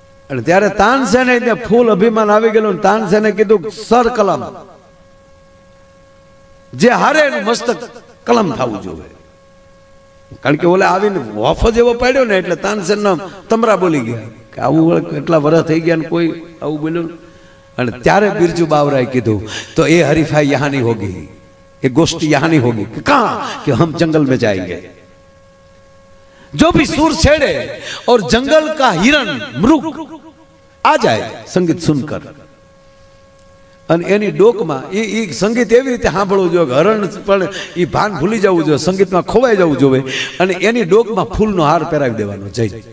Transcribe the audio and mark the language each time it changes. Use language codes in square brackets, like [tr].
[gu] અને ત્યારે તાનસેને ફૂલ અભિમાન આવી ગયેલું. તાનસેને કીધું સર કલમ, જે હારે એનું મસ્તક કલમ થવું જોઈએ. કારણ કે ઓલે આવીને વોફ જ એવો પાડ્યો ને એટલે તાનસેન તમરા બોલી ગયા કે આવું કેટલા વર્ષ થઈ ગયા ને કોઈ આવું બોલ્યું. અને ત્યારે બિરજુ બાવરાએ કીધું તો એ હરીફાઈ [hi] યહાં નહીં હોગી, ये गोष्ठी यहाँ नहीं होगी. कहाँ कि हम जंगल में जाएंगे. जो भी सुर छेड़े और जंगल का हिरण मृग आ जाए संगीत सुनकर, [gu] અને એની ડોકમાં એ સંગીત એવી રીતે સાંભળવું જોઈએ, હરણ પણ એ ભાન ભૂલી જવું જોઈએ, સંગીતમાં ખોવાઈ જવું જોઈએ. અને એની ડોકમાં ફૂલનો હાર પહેરાવી દેવાનો જઈ.